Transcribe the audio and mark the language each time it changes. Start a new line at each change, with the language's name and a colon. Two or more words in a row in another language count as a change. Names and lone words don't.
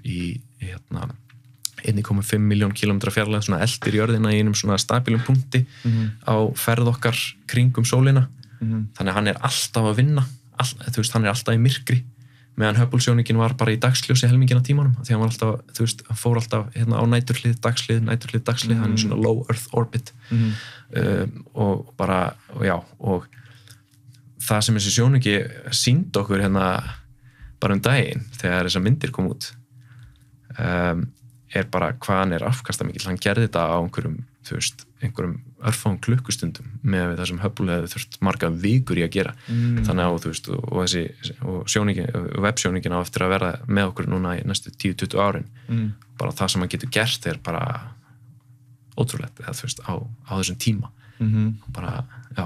Icelandic: í hérna 1,5 miljón kilometra fjarlægð svona eldir jörðina í einum svona stabilum punkti á ferð okkar kringum sólina þannig að hann er alltaf að vinna þú veist, hann er alltaf í myrkri meðan Hubble sjónaukinn var bara í dagsljósi helmingina tímanum því hann var alltaf, þú veist, hann fór alltaf hérna á næturhlið, dagslið hann er svona
English: low earth orbit
Icelandic: og bara, og það sem þessi sjónauki sýndi okkur hérna bara daginn þegar þessar myndir kom út er bara hvað hann er afkastamikill, hann gerði þetta á einhverjum örfáum klukkustundum með það sem Hubble hefði þurft marga vikur í að gera þannig að þú veist og websjóningin á eftir að vera með okkur núna í næstu 10-20 árin bara það sem hann getur gert er bara ótrúlegt eða þú veist á þessum tíma bara, já